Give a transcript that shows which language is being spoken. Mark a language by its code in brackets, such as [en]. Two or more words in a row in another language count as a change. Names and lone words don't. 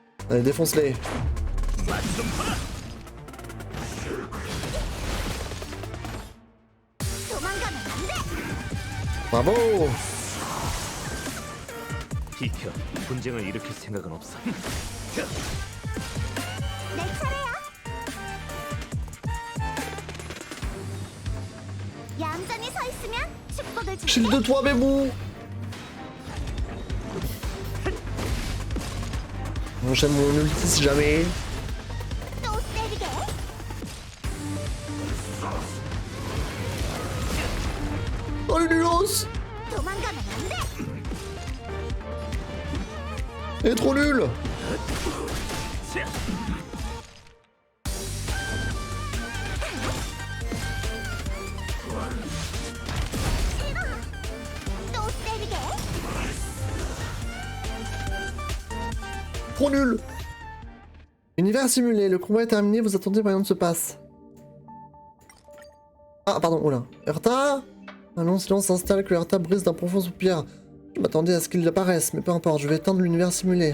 [fr] Allez, défonce-les. Bravo. [ko] 비켜. 분쟁을 일으킬 생각은 없어. 내 차례야. 얌전히 서 있으면 축복을 줄게. [fr] Shield-toi, bébou. J'aime mon ulti si jamais. [ko] 또 때리게. [fr] Oh le nulos. [ko] 도망가면 안 돼. [fr] Elle est trop nulle. [ko] 또 때리게. [fr] Trop nul. Univers simulé, le combat est terminé, vous attendez, rien ne se passe. Ah, pardon, oula. Urta. Un long silence s'installe que Urta brise d'un profond soupir. Je m'attendais à ce qu'il apparaisse, mais peu importe, je vais éteindre l'univers simulé.